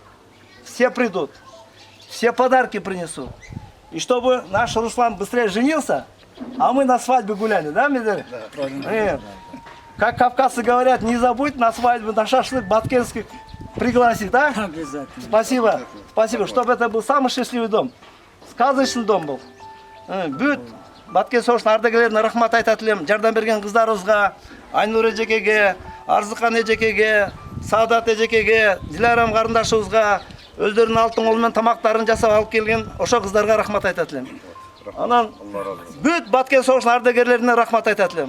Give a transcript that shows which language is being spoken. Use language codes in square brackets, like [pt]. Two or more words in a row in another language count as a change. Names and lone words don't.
[ru] Все придут, все подарки принесут. И чтобы наш Руслан быстрее женился, а мы на свадьбе гуляли, да, Медер? Да, правильно. Как кавказцы говорят, не забудь на свадьбу, на шашлык баткенский пригласить, да? Обязательно. Спасибо, спасибо, чтобы это был самый счастливый дом. Сказочный дом был. [ky] Бүт Баткен согушунун ардагерлерине рахмат айтат элем. Жардам берген кыздарыбызга, Айнур эжекеге, Арзыкан эжекеге, Саадат эжекеге, Диларам карындашыбызга, өздөрүнүн алтын кол менен тамактарын жасап алып келген ошо кыздарга рахмат айтат элем. Анан бүт Баткен согушунун ардагерлерине рахмат айтат элем.